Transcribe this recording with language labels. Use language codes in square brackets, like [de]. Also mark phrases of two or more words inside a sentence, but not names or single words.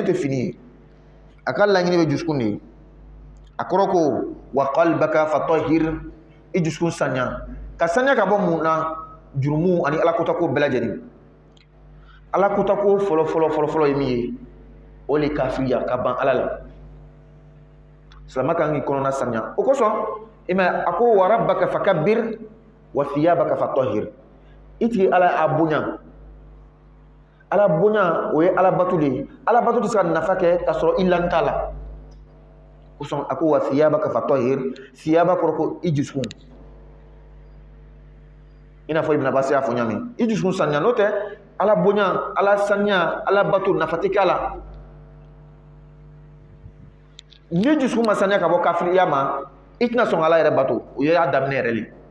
[bm] tɛ fini ye a ka laɲini bɛ dusukun de ye a kɔrɔ ko [ar] وقلبك فطهر [bm] i dusukun saniya ka saniya ka bɔ mun na jurumu ani alakotako bɛɛ lajɛlen alakotako fɔlɔ ye min ye o de kafiriya ka ban ala la silama kan k'i kɔnɔna saniya o kosɔn i m'a a ko [ar] وربك فكبر وثيابك فطهر [bm] i tigi ala a bonya ala bonya o ye ala bato de ye ala bato tɛ se ka nafa kɛ ka sɔrɔ i lan t'a la kosɔn a ko [ar] وثيابك فطهر [bm] thiyaba kɔrɔ ko i dusukun i n'a fɔ Ibn Abbas y'a fɔ ɲami i dusukun saniya n'o tɛ ala bonya ala saniya ala bato nafa tɛ k'a la ni dusukun ma saniya ka bɔ kafiriya ma i tɛna sɔn ala yɛrɛ bato o y'a daminɛ yɛrɛ le